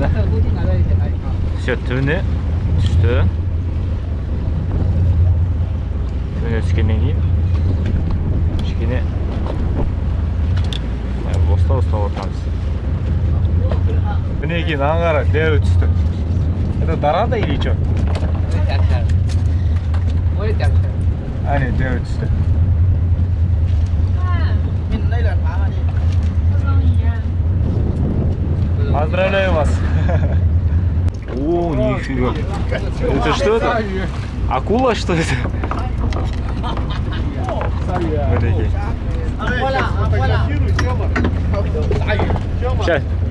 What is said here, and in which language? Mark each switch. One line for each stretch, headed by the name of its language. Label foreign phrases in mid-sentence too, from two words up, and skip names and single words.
Kazakh: Все, түбіне түсті. Түбіне түскеннен кейін кішкене бостап отырмыз. Міне кейін аңғара дәрі түсті.
Russian: Это дорада или что?
Kazakh: Әне дәрі түсті.
Russian: Поздравляю вас. О, нифига. Это что это? Акула, что это? Сейчас.